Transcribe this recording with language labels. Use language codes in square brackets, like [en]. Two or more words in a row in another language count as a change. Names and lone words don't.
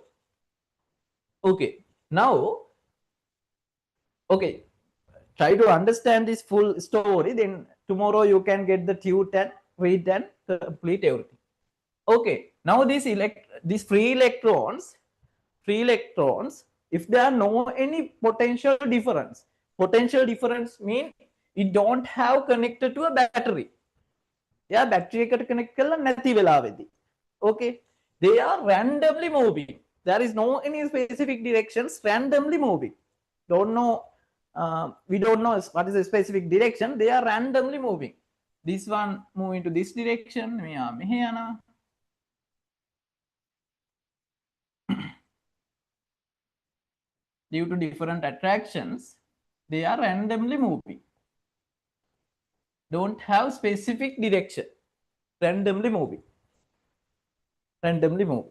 [en] Okay, now, okay, try to understand this full story, then tomorrow you can get the tute and read and complete everything. Okay, now these free electrons, if there are no any potential difference mean it don't have connected to a battery. Yeah, battery connect [si] කරලා නැති වෙලාවේදී. [en] Okay, they are randomly moving. There is no any specific directions, randomly moving. Don't know, we don't know what is the specific direction. They are randomly moving. This one moving to this direction. [si] මෙයා මෙහෙ යනවා. [en] Due to different attractions, they are randomly moving. Don't have specific direction. Randomly moving. Randomly moving.